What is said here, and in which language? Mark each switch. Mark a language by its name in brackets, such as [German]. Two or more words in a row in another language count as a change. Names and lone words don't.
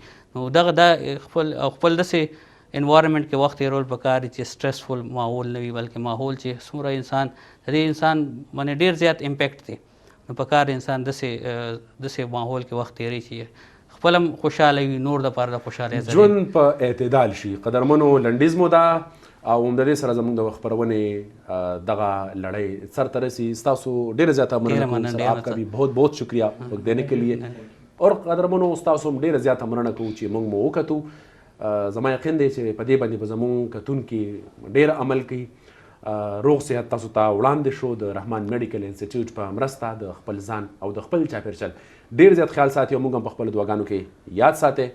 [Pashto] نو دغه دا خپل داسې انوایرمنټ کې وخت تېرول پکار دي چې سټرسفل ماحول نه وي بلکې ماحول چې څومره انسان د دې انسان باندې ډېر زیات امپیکټ دی نو پکار انسان داسې ماحول کې وخت تېروي چې خپل هم خوشحاله وي نور دپاره د خوشحالۍ ژوند په اعتدال شي. قدرمنو لنډیز مو ده او د دې سره زموږ د خپرونې دغه لړۍ سر ته رسي. ستاسو ډېره زیاته مننه [Urdu] سر آپ کا بھی بہت بہت شکریہ وقت دینے کے لیے. [Pashto] اور قدرمنو ستاسو هم ډېره زیاته مننه کوو چې موږ مو وکتو. زما یقین دی چې په دې باندې به زموږ کتونکي ډېر عمل کوي. روغ صحت تاسو ته وړاندې شو د رحمان میډیکل انسټیټیوټ په مرسته د خپل ځان او د خپل چاپېریال ډېر زیات خیال ساتي او موږ هم په خپلو دعاګانو کې یاد ساتئ.